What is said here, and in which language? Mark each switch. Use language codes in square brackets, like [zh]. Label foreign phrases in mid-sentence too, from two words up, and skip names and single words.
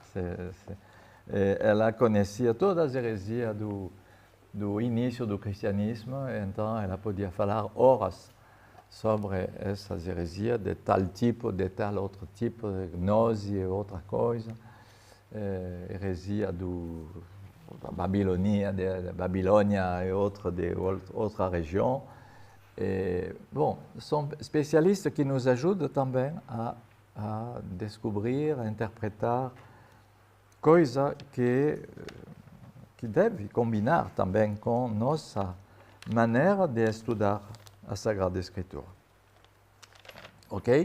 [pt] Ela conhecia todas as heresias do início do cristianismo, então ela podia falar horas sobre essas heresias, de tal tipo, de tal outro tipo, de gnose e outra coisa, heresia Babylonia [fr] et autres régions. Et, bon, sont spécialistes qui nous [pt] ajudam também a descobrir, a interpretar coisas que devem combinar também com nossa maneira de estudar a Sagrada Escritura. Ok?